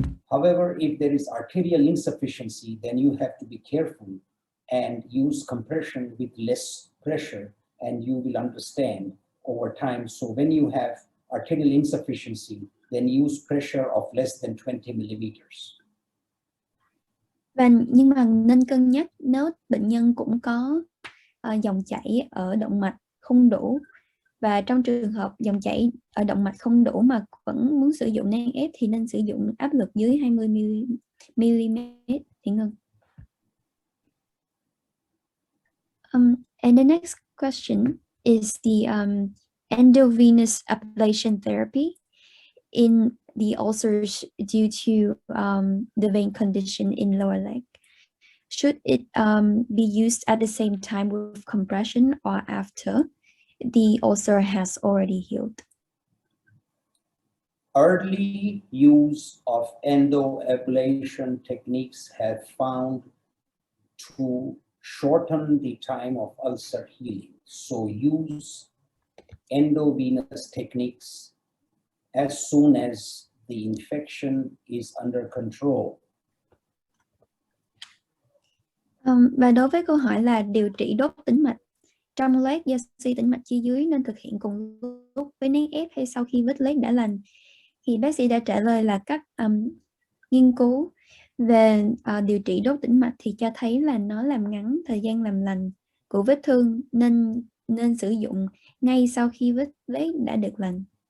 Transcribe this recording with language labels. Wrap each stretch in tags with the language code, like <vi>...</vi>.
<en>However, if there is arterial insufficiency, then you have to be careful and use compression with less pressure and you will understand over time. So when you have arterial insufficiency, then use pressure of less than 20 millimeters.</en> <vi>Nhưng mà nên cân nhắc nếu bệnh nhân cũng có dòng chảy ở động mạch không đủ, và trong trường hợp dòng chảy ở động mạch không đủ mà vẫn muốn sử dụng nén ép thì nên sử dụng áp lực dưới 20 mm thì ngưng.</vi> <en>And the next question is the endovenous ablation therapy in the ulcers due to the vein condition in lower leg. Should it be used at the same time with compression or after the ulcer has already healed? Early use of endoablation techniques have found to shorten the time of ulcer healing. So use endovenous techniques as soon as the infection is under control.</en> <vi>Và đối với câu hỏi là điều trị đốt tĩnh mạch trong loét do suy tĩnh mạch chi dưới nên thực hiện cùng lúc với nén ép hay sau khi vết loét đã lành, thì bác sĩ đã trả lời là các nghiên cứu về điều trị đốt tĩnh mạch thì cho thấy là nó làm ngắn thời gian làm lành của vết thương, nên sử dụng ngay sau khi vết loét đã được lành.</vi>